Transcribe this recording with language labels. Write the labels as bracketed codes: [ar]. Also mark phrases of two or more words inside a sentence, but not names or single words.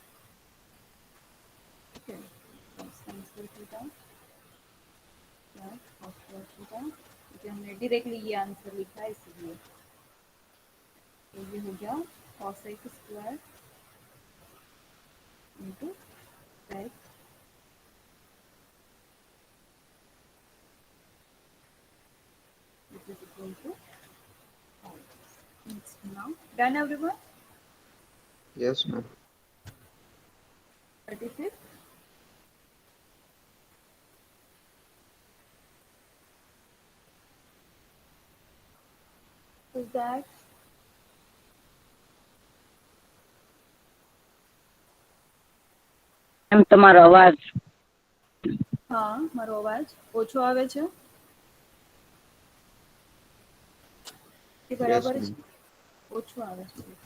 [hi] ठीक है, [en] sin square theta [hi] प्लस [en] cos square theta, [hi] क्योंकि हमने डायरेक्टली ये आंसर लिखा है इसलिए. तो ये हो गया [en] cosec square into sec which is equal to 5. Next now, done everyone? Yes ma'am. 35th. So that [gu] એમ તમારો અવાજ હા, મારો અવાજ ઓછો આવે છે કે યસ બરાબર મેમ. છે? ઓછો આવે છે.